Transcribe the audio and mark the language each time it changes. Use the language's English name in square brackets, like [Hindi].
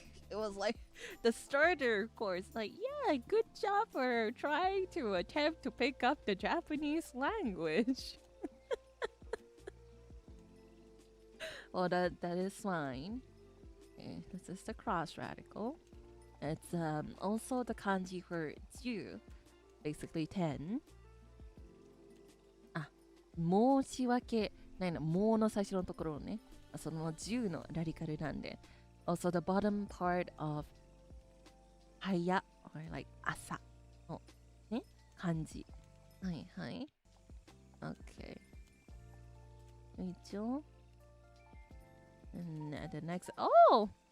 [English] It was like the starter course. Like, yeah, good job for trying to attempt to pick up the Japanese language. Well, that is fine. Okay, this is the cross radical. It's also the kanji for 10, basically 10. [Japanese] あ、申し訳ないの、もうの最初のところね。その10のラディカルなんで。 [English] Also the bottom part of 早 or like [Japanese] 朝のね、漢字。はいはい。 [English] Okay. [Japanese] 一応。 [English] And the next. Oh!